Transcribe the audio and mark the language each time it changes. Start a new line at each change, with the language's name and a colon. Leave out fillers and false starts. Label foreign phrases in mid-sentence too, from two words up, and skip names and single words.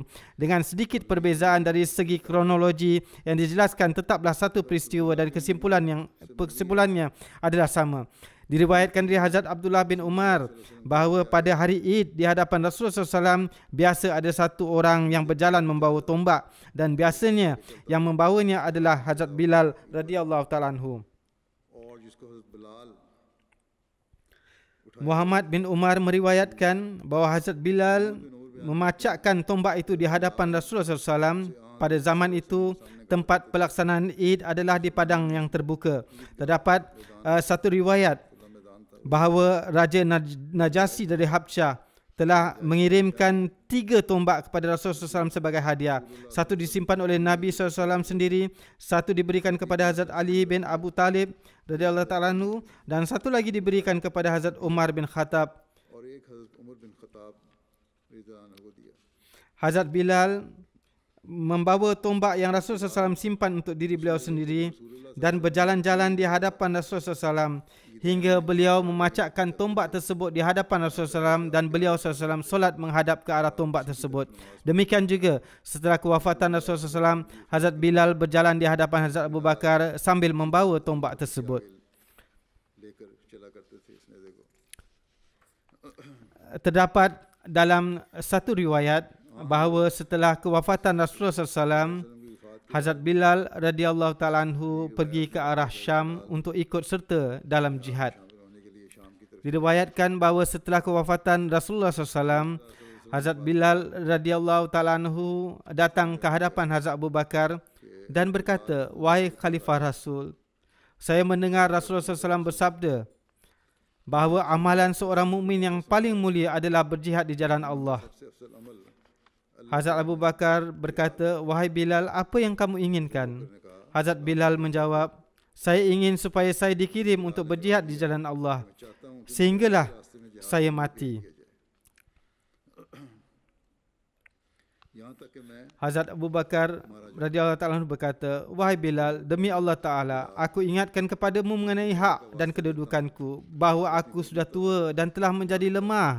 Malay: Dengan sedikit perbezaan dari segi kronologi yang dijelaskan, tetaplah satu peristiwa dan kesimpulannya adalah sama. Diriwayatkan dari Hazrat Abdullah bin Umar bahawa pada hari Id di hadapan Rasulullah SAW, biasa ada satu orang yang berjalan membawa tombak dan biasanya yang membawanya adalah Hazrat Bilal
Arabic: رضي الله تعالى عنه.
Hindi: और जिसको हज़रत बिलाल
Malay: Muhammad bin Umar meriwayatkan bahawa Hazrat Bilal memacakkan tombak itu di hadapan Rasulullah SAW. Pada zaman itu, tempat pelaksanaan Id adalah di padang yang terbuka. Terdapat satu riwayat bahawa Raja Najasi dari Habsyah telah mengirimkan 3 tombak kepada Rasulullah SAW sebagai hadiah. Satu disimpan oleh Nabi SAW sendiri, satu diberikan kepada Hazrat Ali bin Abu Talib
Arabic: رضي الله تعالى عنه,
Malay: dan satu lagi diberikan kepada Hazrat Umar bin Khattab.
Hindi: और एक हज़रत उमर बिन खत्ताब
Arabic: رضي الله عنه
Hindi: को दिया।
Malay: Hazrat Bilal membawa tombak yang Rasulullah SAW simpan untuk diri beliau sendiri dan berjalan-jalan di hadapan Rasulullah SAW hingga beliau memacakkan tombak tersebut di hadapan Rasulullah SAW dan beliau SAW solat menghadap ke arah tombak tersebut. Demikian juga setelah kewafatan Rasulullah SAW, Hazrat Bilal berjalan di hadapan Hazrat Abu Bakar sambil membawa tombak tersebut.
Hindi: लेकर चला करते थे इस नेज़े को।
Malay: Terdapat dalam satu riwayat bahawa setelah kewafatan Rasulullah SAW, Hazrat Bilal
Arabic: رضي الله تعالى عنه
Malay: pergi ke arah Syam untuk ikut serta dalam jihad. Diriwayatkan bahawa setelah kewafatan Rasulullah SAW, Hazrat Bilal
Arabic: رضي الله تعالى عنه
Malay: datang ke hadapan Hazrat Abu Bakar dan berkata, "Wahai Khalifah Rasul, saya mendengar Rasulullah SAW bersabda bahawa amalan seorang mukmin yang paling mulia adalah berjihad di jalan Allah." Hazrat Abu Bakar berkata, "Wahai Bilal, apa yang kamu inginkan?" Hazrat Bilal menjawab, "Saya ingin supaya saya dikirim untuk berjihad di jalan Allah, sehinggalah saya mati." Hazrat Abu Bakar
Arabic: رضي الله تعالى
Malay: berkata, "Wahai Bilal, demi Allah Ta'ala, aku ingatkan kepadamu mengenai hak dan kedudukanku, bahawa aku sudah tua dan telah menjadi lemah.